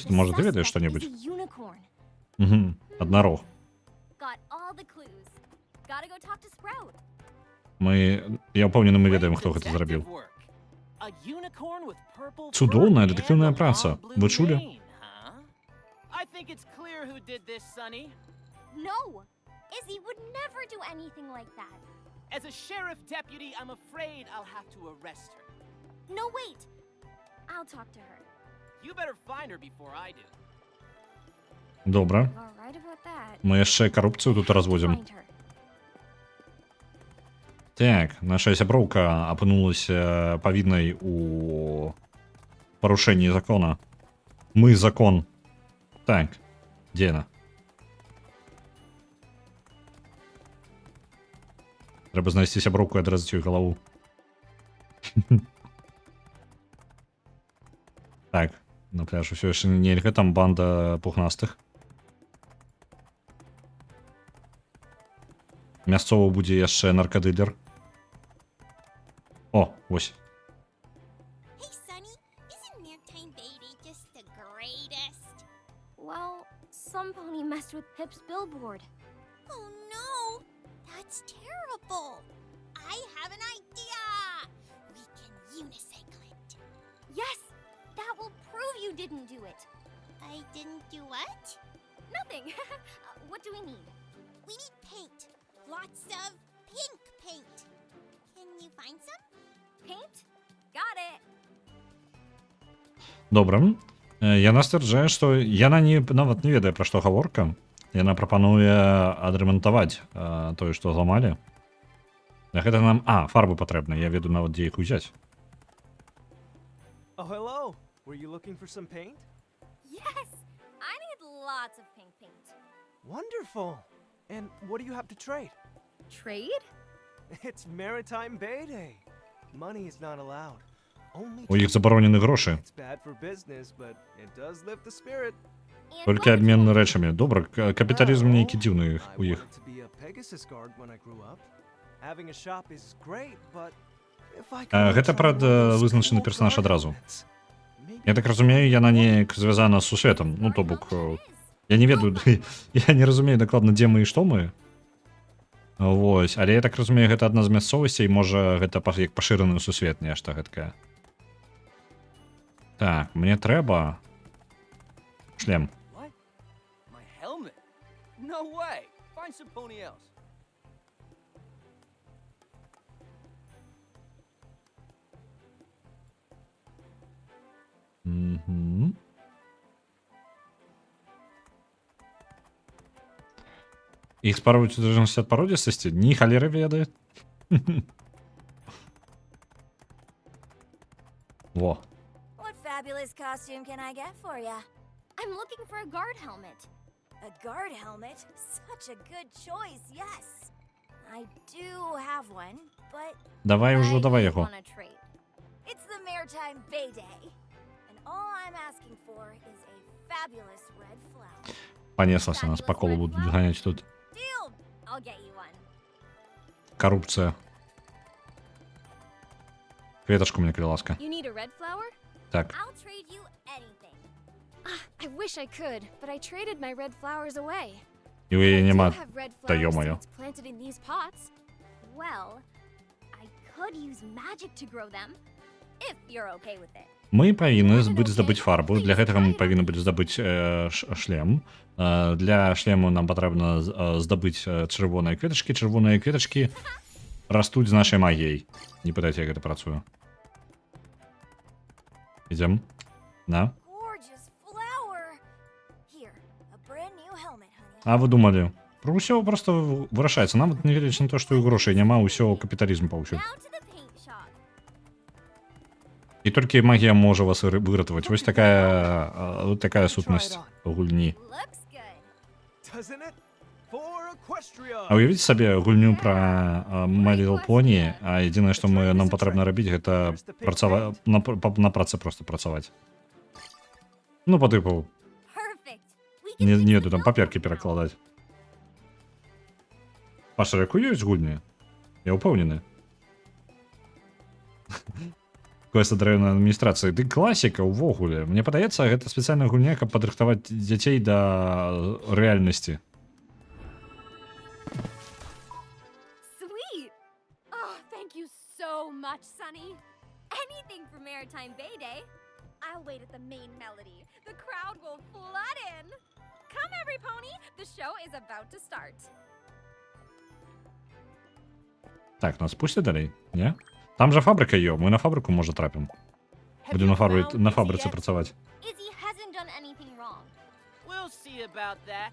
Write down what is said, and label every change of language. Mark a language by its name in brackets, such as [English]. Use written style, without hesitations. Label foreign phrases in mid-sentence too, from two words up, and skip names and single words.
[English] The [Belarusian] Можа, ты ведаеш [English] suspect [Belarusian] што-небудзь? [English] is a unicorn. [Belarusian] Угу. Аднарог. [English] Got all the clues. Gotta go talk to Sprout. [Belarusian] Я ўпэўнены, мы ведаем, хто гэта зрабіў. Цудоўная дэтэктыўная праца. Вы чулі? [English] think it's clear who did this, Sonny? No! Izzy would never do anything like that. As a sheriff deputy, I'm afraid I'll have to arrest her. No, wait! I'll talk to her. You better find her before I do. [Ukrainian] Добре. [English] You're right about that. [Ukrainian] Ми ще корупцію тут розводимо. [English] Find her. [Belarusian] Так, наша сяброўка апынулася павіннай у парушэнні закона. Мы закон. Так, дзе яна? Трэба знайсці сяброўку і адрэзаць ёй галаву. Так, на пляж усё яшчэ нельга, там банда пухнастых. Мясцова будзе яшчэ наркадылер. О, вось. [English] Hey, Sonny, isn't Maritime Bay Day just the greatest? Well, some pony messed with Pip's billboard. Oh no, that's terrible. I have an idea. We can unicycle it. Yes! That will prove you didn't do it. I didn't do what? Nothing. What do we need? We need paint. Lots of pink paint. Can you find some? Paint? Got it. [Belarusian] Добра. Яна сцвярджае, што яна нават не ведае, пра што гаворка. Яна прапануе адрамантаваць тое, што зламалі. Для гэта нам... фарбы патрэбны. Я веду нават, дзе іх узяць. [English] Oh, hello. Were you looking for some paint? Yes! I need lots of pink paint. Wonderful. And what do you have to trade? Trade? It's Maritime Bay Day. Money is not allowed. Only [Belarusian] У іх забаронены грошы. [English] It's bad for business, but it does lift the spirit. And [Belarusian] Толькі [English] what would [Belarusian] абмен [English] you- [Belarusian] рэчамі. Добра, капіталізм нейкі дзіўны [English] I [Belarusian] у іх. [English] wanted to be a Pegasus guard when I grew up. Having a shop is great, but if I could [Belarusian] Гэта, [English] try [Belarusian] правда, [English] one of those [Belarusian] вызначаны [English] cool [Belarusian] персонаж [English] guard [Belarusian] адразу. [English] helmets. Maybe [Belarusian] Я так разумею, яна неяк звязана з сусветам. Ну, то бок, я не ведаю, я не разумею дакладна, дзе мы і што мы. Вось, але я так разумею, гэта адна з мясцовасцей, можа, гэта як пашыраны сусвет, нешта гэткае. Так, мне трэба шлем. [English] What? My helmet? No way! Find some pony else. Мгм. [Belarusian] Іх спаруюць у залежнасці ад пародзістасці? Ні, халера ведае. Во. [English] What fabulous costume can I get for ya? I'm looking for a guard helmet. A guard helmet? Such a good choice, yes. I do have one, but [Belarusian] Давай [English] I [Belarusian] ужо, давай [English] do [Belarusian] яго. [English] wanna trade. it's the Maritime Bay Day. And all I'm asking for is a fabulous red flower. [Ukrainian] Панеслася нас по колу будуть ганяць тут. [English] Deal! I'll get you one. [Ukrainian] Коррупція. [Belarusian] Кветочку мне, калі ласка. [English] You need a red flower? [Belarusian] Так. [English] I'll trade you anything. I wish I could, but I traded my red flowers away. [Belarusian] І у яе [English] I do [Belarusian] нема. [English] have red [Ukrainian] Та [English] flower [Russian] ё-моё. [English] seeds planted in these pots. Well, I could use magic to grow them, if you're okay with it. [Belarusian] Мы павінны здабыць фарбу. Для гэтага мы павінны будзем здабыць шлем. Для шлему нам патрэбна здабыць чырвоныя кветачкі. Чырвоныя кветачкі растуць з нашай магіяй. Не пытайце, як гэта працуе. Ідзем. На. [English] Gorgeous flower. Here, a brand new helmet, honey. [Belarusian] А вы думалі? Про ўсё просто вырашаецца. Нават не гледзячы на то, што і грошай няма, ўсё капіталізм паўсюль. [English] Now to the paint shop. [Belarusian] І толькі магія можа вас выратаваць. Вось такая сутнасць гульні. [English] Looks good. Doesn't it? For Equestria. [Belarusian] А уявіце сабе гульню пра My Little Pony, а адзінае, што нам патрэбна рабіць, гэта на працы просто працаваць. Ну, па тыпу, [English] Perfect. We can [Belarusian] не ведаю, там паперкі перакладаць. Паша, яку ёсць гульні? Я ўпэўнены. Квест драйвнай адміністрацыі. Ды класіка ўвогуле. Мне падаецца, гэта спецыяльная гульня, каб падрыхтаваць дзяцей да рэальнасці. [English] Sweet. Oh, thank you so much, Sonny. Anything for Maritime Bay Day. I'll wait at the main melody. The crowd will flood in. Come, every pony. The show is about to start. [Ukrainian] Так, нас пустять далі? Ні? Там же фабрика є, ми на фабрику, може, трапимо. Будемо на фабриці працювати. [English] Izzy hasn't done anything wrong. We'll see about that.